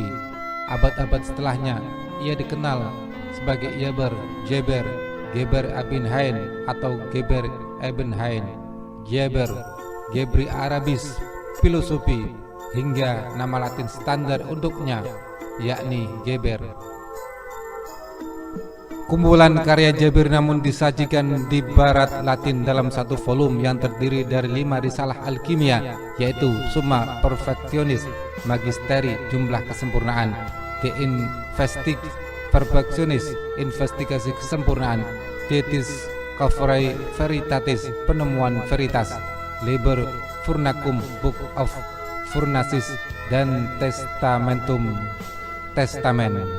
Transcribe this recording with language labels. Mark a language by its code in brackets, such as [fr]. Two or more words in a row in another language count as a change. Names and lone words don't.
[id] Abad-abad setelahnya, ia dikenal sebagai Jaber, Geber Abin Hain atau Geber Ibn Hain, Geber, Gebri Arabis, filosofi, hingga nama Latin standar untuknya, yakni Geber. Kumpulan karya Jabir namun disajikan di barat Latin dalam satu volume yang terdiri dari 5 risalah alkimia, yaitu Summa Perfectionis, Magisteri, jumlah kesempurnaan, De Perfectionis, investigasi kesempurnaan, Thetis Coverae Veritatis, penemuan veritas, Liber Furnacum, Book of Furnaces, dan Testamentum, testamen.